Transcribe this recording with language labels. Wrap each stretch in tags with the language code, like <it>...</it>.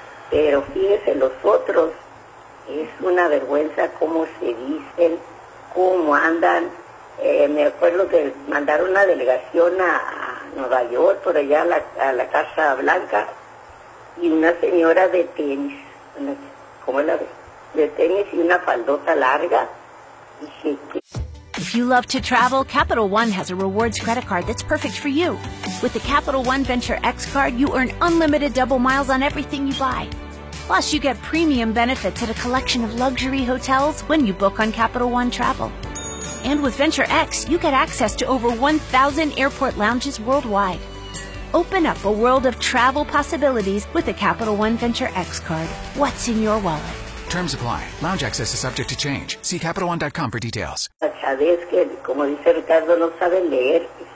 <es>Pero fíjense, los otros... Es una vergüenza cómo se dicen, cómo andan. Me acuerdo que mandaron una delegación a Nueva York, por allá a la Casa Blanca, y una señora de tenis, ¿cómo la ve? De tenis y una faldota larga. Dije que...</es> <en>If you love to travel, Capital One has a rewards credit card that's perfect for you. With the Capital One Venture X card, you earn unlimited double miles on everything you buy. Plus, you get premium benefits at a collection of luxury hotels when you book on Capital One Travel. And with Venture X, you get access to over 1,000 airport lounges worldwide. Open up a world of travel possibilities with a Capital One Venture X card. What's in your wallet? Terms apply. Lounge access is subject to change. See CapitalOne.com for details.</en> <es>La Chávez, que como dice Ricardo, no sabe leer.</es>